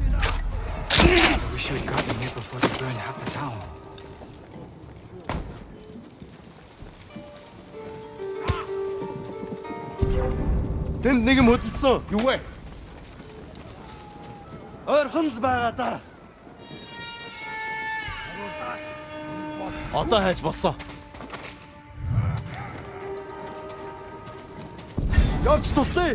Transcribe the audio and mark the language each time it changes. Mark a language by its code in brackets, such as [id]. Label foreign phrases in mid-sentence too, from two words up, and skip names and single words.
[en] I wish you had gotten here before they burned half the town. [mn] Тэнд нэг юм хөдөлсөн. Юу вэ? Ойрхон л байгаа да. Одоо хайж болсон. Явж туслая.